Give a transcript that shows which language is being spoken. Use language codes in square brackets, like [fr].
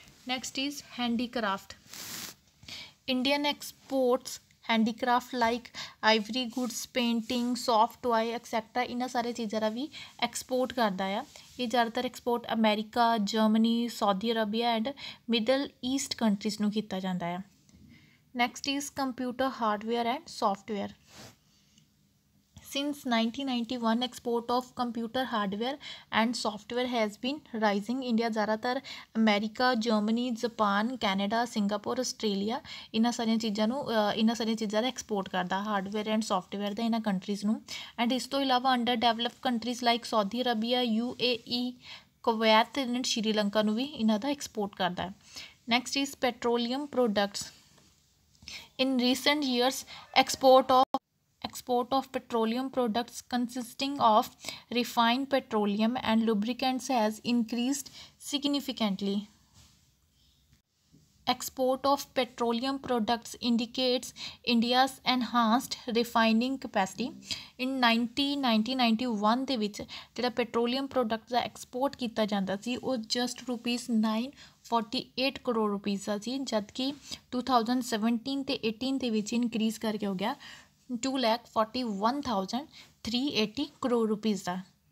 [en] Next is handicraft. Indian exports handicraft like ivory goods, painting, soft toy etcetera [pa] ਇਹਨਾਂ ਸਾਰੇ ਚੀਜ਼ਾਂ ਦਾ ਵੀ export ਕਰਦਾ ਆ। ਇਹ ਜ਼ਿਆਦਾਤਰ export America, Germany, Saudi Arabia and middle East countries ਨੂੰ ਕੀਤਾ ਜਾਂਦਾ ਆ। [en] Next is computer hardware and software. Since 1991, export of computer hardware and software has been rising. [pa] India ਜ਼ਿਆਦਾਤਰ America, Germany, Japan, Canada, Singapore, Australia ਇਹਨਾਂ ਸਾਰੀਆਂ ਚੀਜ਼ਾਂ ਦਾ export ਕਰਦਾ hardware and software ਦਾ ਇਹਨਾਂ ਕੰਟਰੀਜ਼ ਨੂੰ। ਐਂਡ ਇਸ ਤੋਂ ਇਲਾਵਾ under develop countries like Saudi Arabia, UAE, Kuwait and Sri Lanka ਨੂੰ ਵੀ ਇਹਨਾਂ ਦਾ ਐਕਸਪੋਰਟ ਕਰਦਾ ਹੈ। [en] Next is petroleum products. In recent years, export of petroleum products consisting of refined petroleum and lubricants has increased significantly. Export of petroleum products indicates India's enhanced refining capacity. In 1991 [pa] ਦੇ ਵਿੱਚ ਜਿਹੜਾ petroleum product ਦਾ export ਕੀਤਾ ਜਾਂਦਾ ਸੀ ਉਹ just ₹948 crore rupees ਦਾ ਸੀ, ਜਦਕਿ 2017 ਅਤੇ 18 ਦੇ ਵਿੱਚ ਇਨਕਰੀਜ਼ ਕਰਕੇ ਹੋ ਗਿਆ 2,41,380 ਕਰੋੜ ਰੁਪੀਜ਼ ਦਾ।